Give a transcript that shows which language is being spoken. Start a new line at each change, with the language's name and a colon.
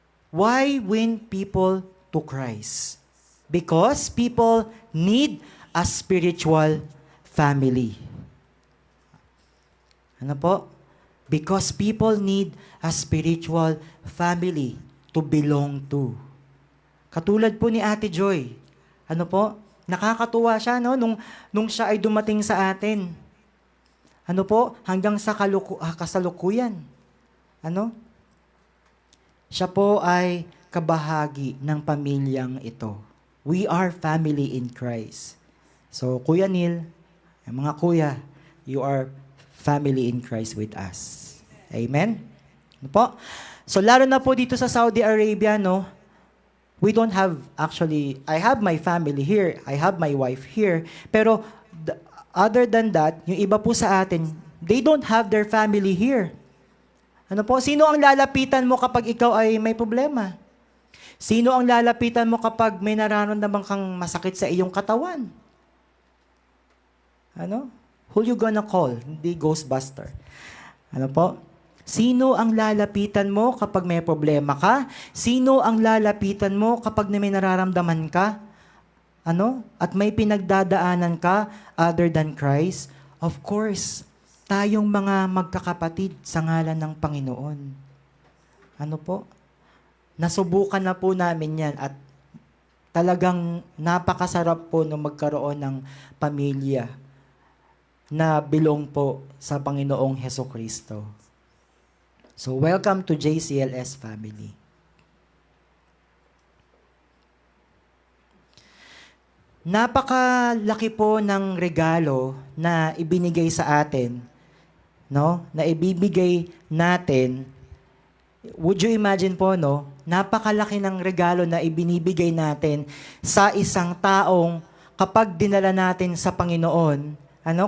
English: Why win people to Christ? Because people need a spiritual family.
Filipino: Ano po?
English: Because people need a spiritual family to belong to.
Filipino: Katulad po ni Ate Joy. Ano po? Nakakatuwa siya, no? Nung siya ay dumating sa atin. Ano po? Hanggang sa kasalukuyan. Ano? Siya po ay kabahagi ng pamilyang ito.
English: We are family in Christ. So, Kuya Neil, mga kuya, you are family in Christ with us. Amen?
Filipino: Ano po? So, lalo na po dito sa Saudi Arabia, no?
English: We don't have, actually, I have my family here, I have my wife here,
Filipino: pero other than that, yung iba po sa atin,
English: they don't have their family here.
Filipino: Ano po? Sino ang lalapitan mo kapag ikaw ay may problema? Sino ang lalapitan mo kapag may nararamdaman kang masakit sa iyong katawan? Ano?
English: Who you gonna call?
Filipino: Hindi Ghostbuster. Ano po? Sino ang lalapitan mo kapag may problema ka? Sino ang lalapitan mo kapag may nararamdaman ka? Ano? At may pinagdadaanan ka
English: other than Christ?
Filipino: Of course, tayong mga magkakapatid sa ngalan ng Panginoon. Ano po? Nasubukan na po namin yan at talagang napakasarap po na magkaroon ng pamilya na bilong po sa Panginoong Hesukristo.
English: So, welcome to JCLS family.
Filipino: Napakalaki po ng regalo na ibinigay sa atin, no? Na ibibigay natin.
English: Would you imagine
Filipino: po, no? Napakalaki ng regalo na ibinibigay natin sa isang taong kapag dinala natin sa Panginoon, ano?